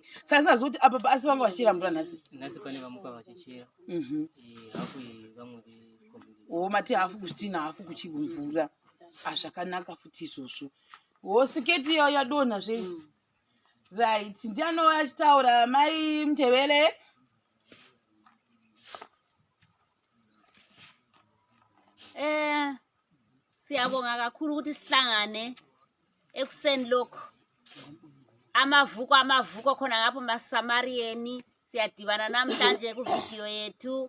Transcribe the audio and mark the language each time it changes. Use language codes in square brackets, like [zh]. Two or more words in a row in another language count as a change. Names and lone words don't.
[sn] Saka sazokuti apa paasi vanga vachira mvura nhasi pane vamuka vachichera hafu yevamwe mati hafu kuzvitinha hafu kuchimvura. Zvakanaka futi izvozvo. Siketi iyo yadonha zvei. Right, ndianouya achitaura mai Mutevele. [nd] Siyabonga kakhulu ukuthi sihlangane ekuseni lokho. Amavuko khona ngapho maSamarian siyadibana namhlanje ku video yethu.